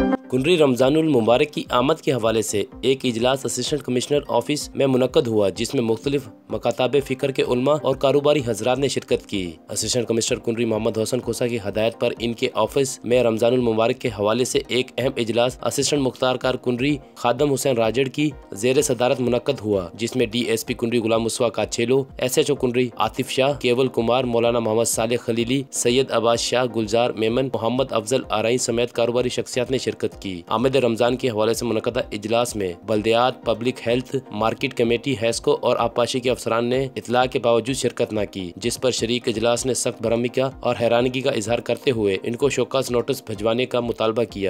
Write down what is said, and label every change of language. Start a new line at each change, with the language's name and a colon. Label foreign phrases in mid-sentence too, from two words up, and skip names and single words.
Urdu: کنری رمضان المبارک کی آمد کے حوالے سے ایک اجلاس
English: assistant commissioner office
Urdu: میں منعقد ہوا، جس میں مختلف مکاتب فکر کے علما اور کاروباری حضرات نے شرکت کی.
English: assistant commissioner
Urdu: کنری محمد حسن کھوسہ کی ہدایت پر ان کے آفس میں رمضان المبارک کے حوالے سے ایک اہم اجلاس اسسٹنٹ مختیار کار کنری خادم حسین راجڑ کی زیر صدارت منعقد ہوا، جس میں DSP کنری غلام مصطفیٰ کاچیلو، SHO کنری عاطف شاہ، کیول کمار، مولانا محمد صالح خلیلی، سید عباس شاہ، گلزار میمن، محمد افضل آرائیں سمیت کاروباری شخصیات نے شرکت کی. آمد رمضان کے حوالے سے منعقدہ اجلاس میں بلدیات,
English: public health, market committee,
Urdu: حیسکو اور آبپاشی کے افسران نے اطلاع کے باوجود شرکت نہ کی، جس پر شریک اجلاس نے سخت برہمی کا اور حیرانگی کا اظہار کرتے ہوئے ان کو
English: show cause notice
Urdu: بھجوانے کا مطالبہ کیا.